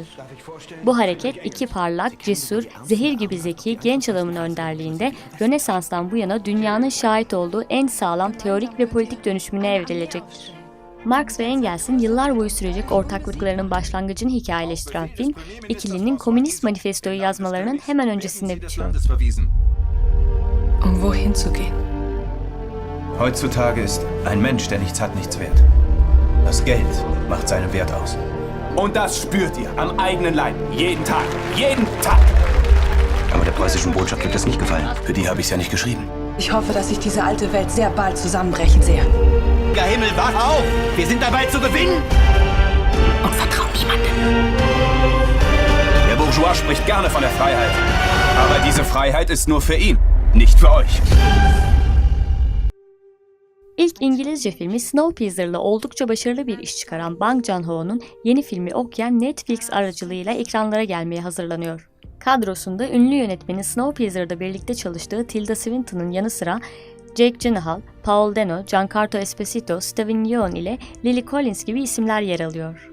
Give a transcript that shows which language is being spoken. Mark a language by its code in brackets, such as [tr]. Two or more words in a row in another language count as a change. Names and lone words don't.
[tr] Bu hareket iki parlak, cesur, zehir gibi zeki genç adamın önderliğinde Rönesans'tan bu yana dünyanın şahit olduğu en sağlam teorik ve politik dönüşümüne evrilecektir. Marx ve Engels'in yıllar boyu sürecek ortaklıklarının başlangıcını hikayeleştiren film, ikilinin Komünist Manifesto'yu yazmalarının hemen öncesinde bitiyor. [de] Wohin zu gehen? Heutzutage ist ein Mensch, der nichts hat, nichts wert. Das Geld macht seinen Wert aus. Und das spürt ihr am eigenen Leib. Jeden Tag. Jeden Tag. Aber der preußischen Botschaft wird das nicht gefallen. Für die habe ich es ja nicht geschrieben. Ich hoffe, dass ich diese alte Welt sehr bald zusammenbrechen sehe. Der Himmel, wach auf! Wir sind dabei zu gewinnen! Und vertrau niemandem. Der Bourgeois spricht gerne von der Freiheit. Aber diese Freiheit ist nur für ihn, nicht für euch. [tr] İlk İngilizce filmi Snowpiercer'la oldukça başarılı bir iş çıkaran Bang Joon-ho'nun yeni filmi Okja Netflix aracılığıyla ekranlara gelmeye hazırlanıyor. Kadrosunda ünlü yönetmenin Snowpiercer'da birlikte çalıştığı Tilda Swinton'ın yanı sıra Jake Gyllenhaal, Paul Dano, Giancarlo Esposito, Steven Yeun ile Lily Collins gibi isimler yer alıyor.